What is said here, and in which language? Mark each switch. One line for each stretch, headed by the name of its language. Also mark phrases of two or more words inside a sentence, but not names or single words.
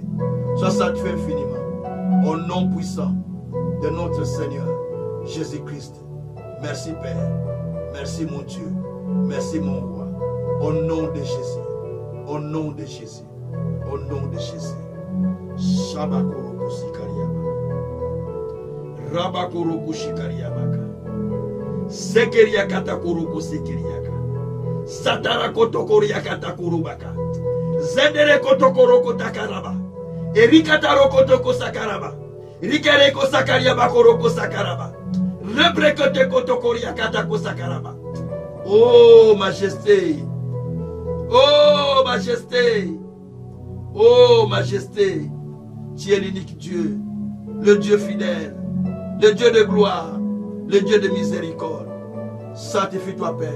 French: Sois sanctifié infiniment. Au nom puissant de notre Seigneur Jésus-Christ. Merci Père. Merci mon Dieu. Merci mon roi. Au nom de Jésus. Au nom de Jésus. Au nom de Jésus. Shabakoro Sikariaba. Rabakoro Kushikariabaka. Sekeria Katakuru Sekeriaka. Satara Kotokoria Katakurubaka. Zendere Kotokoro Kotakaraba. Erikataro Kotoko Sakaraba. Rikareko Sakariaba Koroko Sakaraba. Rebrekote Kotokoria Katako Sakaraba. Oh majesté. Oh majesté. Oh majesté. Tu es l'unique Dieu. Le Dieu fidèle. Le Dieu de gloire. Le Dieu de miséricorde. Sanctifie-toi Père.